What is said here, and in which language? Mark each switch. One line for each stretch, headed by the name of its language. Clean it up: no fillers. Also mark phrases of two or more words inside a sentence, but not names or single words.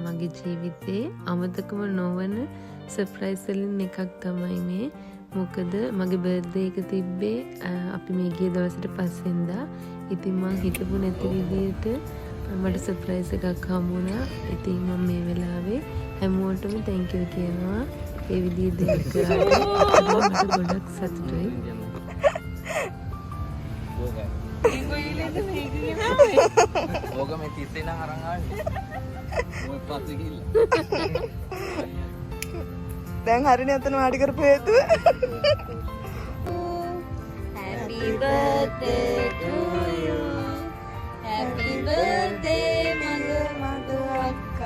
Sinhala: මගේ ජීවිතේ අමතකම නොවන සර්ප්‍රයිස් වලින් එකක් තමයි මේ. මොකද මගේ බර්ත්ඩේ එක තිබ්බේ අපි මේ ගිය දවසට පස්සෙන්දා. ඉතින් මං හිතපු නැති විදිහට මට සර්ප්‍රයිස් එකක් හම්බුණා. ඉතින් මම මේ වෙලාවේ හැමෝටම
English: thank you
Sinhala: කියනවා. ඒ විදිහට දෙයක් කරාට මට ගොඩක් සතුටුයි. ඕක මේ 30 නම් අරන් ආවේ. මොකක් පස්සේ ගිහිල්ලා. දැන් හරිනේ අතන වාඩි කරපු හේතුව.
English: Happy birthday to you. Happy birthday mother akka.